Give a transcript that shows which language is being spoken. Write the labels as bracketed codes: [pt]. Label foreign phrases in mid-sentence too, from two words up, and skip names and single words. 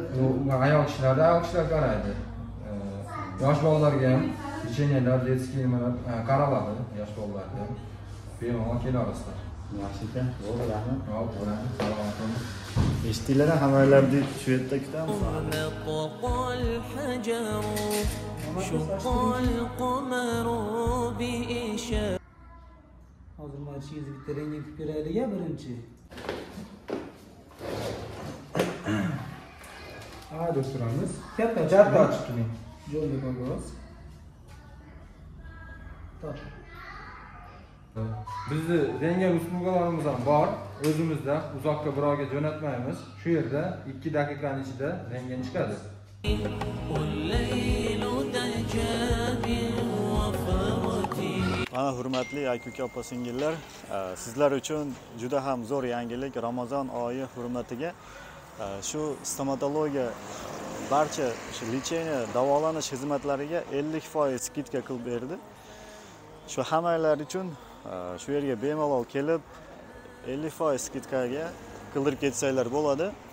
[uz] Ayol kishilar qaraydi. Yosh bolalarga ham lecheniyalar, детский nimalar qaraladi, yosh bolalarga ham. Bemalol kelaverasizlar. Yaxshi ekan. Bo'ldi, rahmat. Hop, salomat bo'ling. Eshitdinglar, hammalarni shu yerda kutamiz. [ar] نطق الحجر شق القمر بإشارة [uz] Hozir mana ishingizga bitta rentgen qilib beraylik-a birinchi. Ha, doktorimiz. Katta ochib turing. Jo'nda qo'yamiz. Top. Bizni rentgen uslubalarimiz ham bor. O'zimizda uzoqqa birovga jo'natmaymiz. Shu yerda 2 daqiqaning ichida rentgen chiqadi. [ar] والليل دجى من وفرته. [uz] Mana hurmatli aka opa singillar, sizlar uchun juda ham zo'r yangilik. Ramazon oyi hurmatiga shu stomatologiya barcha shu lecheniya, davolanish xizmatlariga 50% skidka qilib berdi. Shu hammalar uchun shu yerga bemalol kelib 50% skidkaga qildirib ketsanglar bo'ladi.